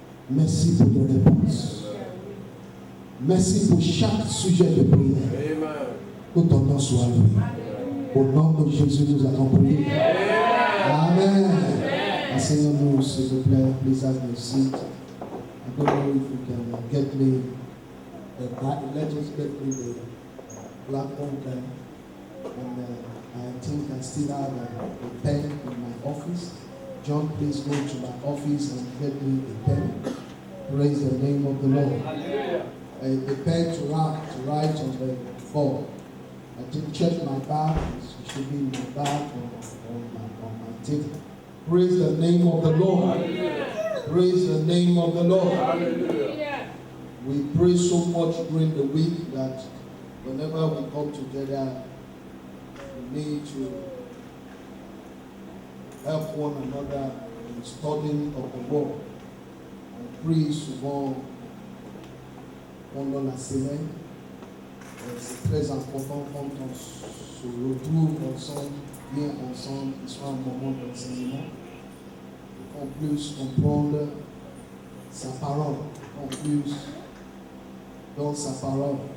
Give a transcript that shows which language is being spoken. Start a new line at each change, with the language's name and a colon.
French: Merci pour nos réponses. Merci pour chaque sujet de prière. Que ton nom soit loué. Au nom de Jésus, nous avons prié. Amen. Asseyons-nous, s'il vous plaît.
English: Please have your seat. I don't know if you can get me let us get me the platform there. And I think I still have a pen in my office. John, please go to my office and get me a pen. Praise the name of the Lord. A pen to write on the board. I did check my bag. It should be in my bag or on my table. Praise the name of the Lord. Praise the name of the Lord. Hallelujah. We pray so much during the week that whenever we come together, we need to help one another in studying of the word.
French: On prie souvent pendant la semaine. C'est très important quand on se retrouve ensemble, bien ensemble, qu'il soit un moment d'enseignement. Qu'on puisse comprendre sa parole, qu'on puisse dans sa parole.